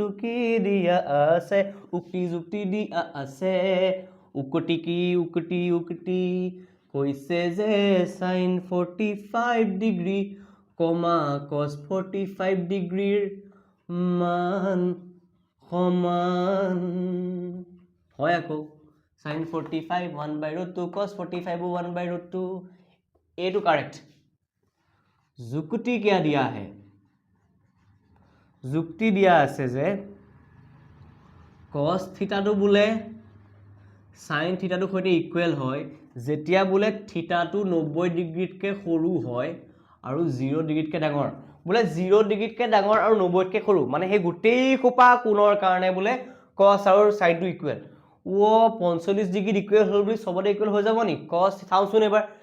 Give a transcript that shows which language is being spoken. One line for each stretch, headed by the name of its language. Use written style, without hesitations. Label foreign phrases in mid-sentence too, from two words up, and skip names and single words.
Assamese: কি দিয়া আছে উক্তি যুক্তি দিয়া আছে উকতি কি উকতি কৈছে যে sin 45 ডিগ্ৰী কমা cos 45 ডিগ্ৰীৰ মান সমান হয় আকৌ sin 45 1/√2 cos 45 1/√2 এইটো কাৰেক্ট যুক্তি
Hindi: क्या दिया है
Assamese: যুক্তি দিয়া আছে যে cos থিটাটো বোলে sin থিটাটো সৈতে ইকুৱেল হয় যেতিয়া বোলে থিটাটো 90 ডিগ্ৰীতকৈ সৰু হয় আৰু 0 ডিগ্ৰীতকৈ ডাঙৰ বোলে 0 ডিগ্ৰীতকৈ ডাঙৰ আৰু 90তকৈ সৰু মানে সেই গোটেই খোপা কোণৰ কাৰণে বোলে cos আৰু sin টো ইকুৱেল 45 ডিগ্ৰীত ইকুৱেল হ'ল বুলি সবতে ইকুৱেল হৈ যাব নি cos চাওঁচোন এবাৰ